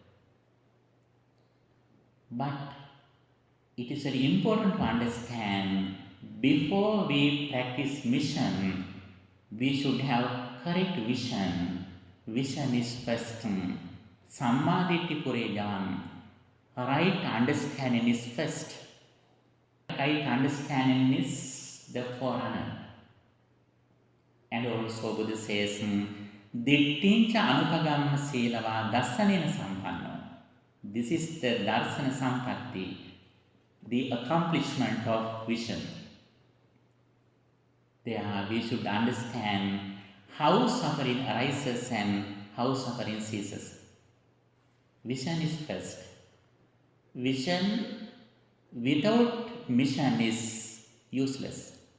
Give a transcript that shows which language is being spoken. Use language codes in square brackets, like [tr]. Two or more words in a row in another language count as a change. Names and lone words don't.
[en] But it is very important to understand, before we practice mission, we should have correct vision. Vision is first. [pi] Sammaditthi purejan. [en] Right understanding is first. Right understanding is the forerunner. And also Buddha says, [pi] Dittincha anupagamma silava dassanena sampanno. [en] This is the [pi] darsana sampatti, [en] the accomplishment of vision. There we should understand how suffering arises and how suffering ceases. Vision is first. Vision without mission is useless.